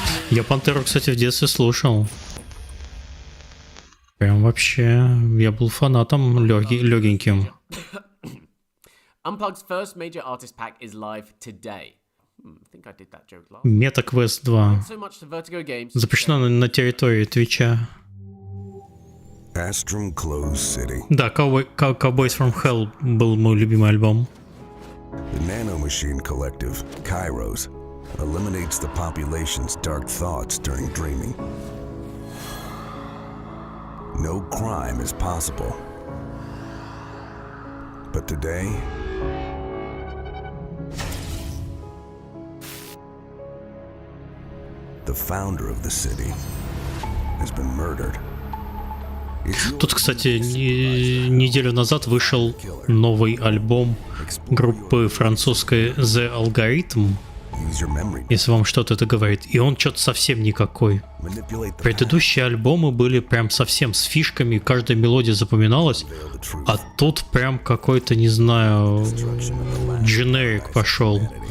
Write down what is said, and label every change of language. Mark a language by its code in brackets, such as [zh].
[ru] Я пантеру, кстати, в детстве слушал. Прям вообще, я был фанатом легеньким. [en] Unplugged's first major artist pack is live today. I think I did that joke last. MetaQuest 2. So much to Vertigo Games. [ru] Запрещено на территории Твича. [en] Astrum Closed City. [ru] Да, Cowboys from Hell был мой любимый альбом. [en] The Nanomachine Collective, Kairos, eliminates the population's dark thoughts during dreaming. No crime is possible. But today, the founder of the city has been murdered. [ru] Тут, кстати, неделю назад вышел новый альбом группы французской The Algorithm, если вам что-то это говорит, и он что-то совсем никакой. Предыдущие альбомы были прям совсем с фишками, каждая мелодия запоминалась, а тут прям какой-то, не знаю, дженерик пошел.